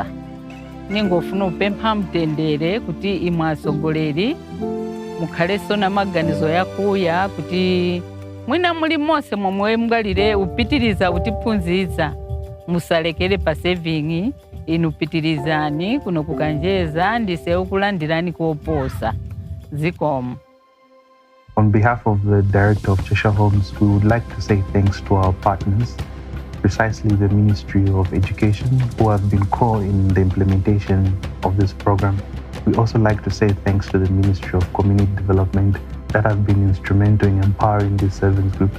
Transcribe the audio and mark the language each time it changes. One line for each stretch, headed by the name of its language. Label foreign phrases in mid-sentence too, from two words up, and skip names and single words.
Nyanja: Ningofuna upempha mtendere kuti imwe asogoleri mukhaleso na maganizo yakuya kuti mwina muli monse momwe mungalire upitiriza utiphunzitsa musalekere pa saving inu pitirizani kuno kukanjeza ndise ukulandirani koposa zikomo.
English: On behalf of the Director of Cheshire Homes, we would like to say thanks to our partners, precisely the Ministry of Education, who have been core in the implementation of this program. We also like to say thanks to the Ministry of Community Development that have been instrumental in empowering these service groups.